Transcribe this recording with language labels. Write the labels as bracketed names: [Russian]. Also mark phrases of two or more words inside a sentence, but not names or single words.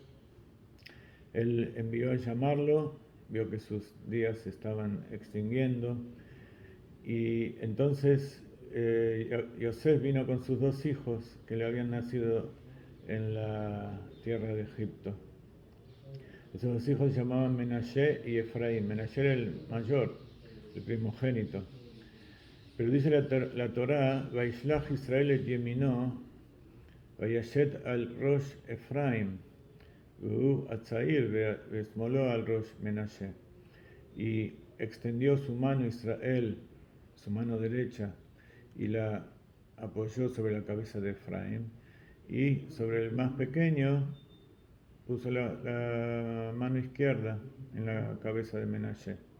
[Spanish] Él envió a llamarlo, vio que sus días se estaban extinguiendo, y entonces Yosef vino con sus dos hijos que le habían nacido en la tierra de Egipto. Esos dos hijos se llamaban Menashe y Efraín. Menashe era el mayor, el primogénito. Pero dice la Torá, [Hebrew] וישלח ישראל את ימינו וישת על ראש אפרים הצעיר ושמאלו על ראש מנשה. [Spanish] Y extendió su mano Israel, su mano derecha, y la apoyó sobre la cabeza de Efraín, y sobre el más pequeño puso la mano izquierda en la cabeza de Menashe.